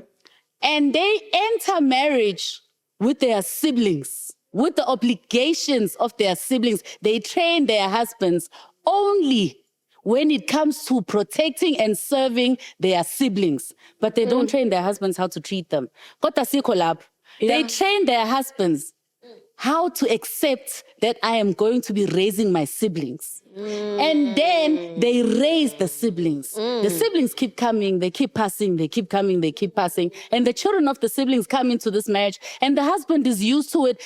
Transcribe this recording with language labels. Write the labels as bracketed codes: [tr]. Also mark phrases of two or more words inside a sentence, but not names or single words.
[en] And they enter marriage with their siblings, with the obligations of their siblings. They train their husbands only when it comes to protecting and serving their siblings. But they don't train their husbands how to treat them. [nd] Kodwa sikho lapho. [en] They train their husbands how to accept that I am going to be raising my siblings. And then they raise the siblings. The siblings keep coming, they keep passing, they keep coming, they keep passing. And the children of the siblings come into this marriage, and the husband is used to it.